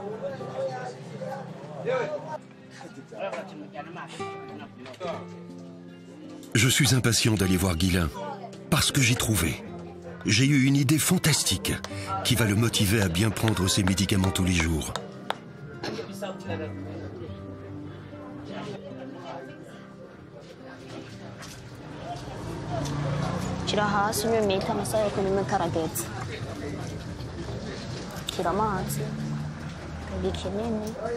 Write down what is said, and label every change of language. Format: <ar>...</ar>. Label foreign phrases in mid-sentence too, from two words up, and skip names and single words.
<fr>Je suis impatient d'aller voir Guilain, parce que j'ai trouvé. J'ai eu une idée fantastique qui va le motiver à bien prendre ses médicaments tous les jours.</fr> <rn>Shira hasi unywe amasaha yo kunywa karagetse. Shira amazi. Ikinini.</rn>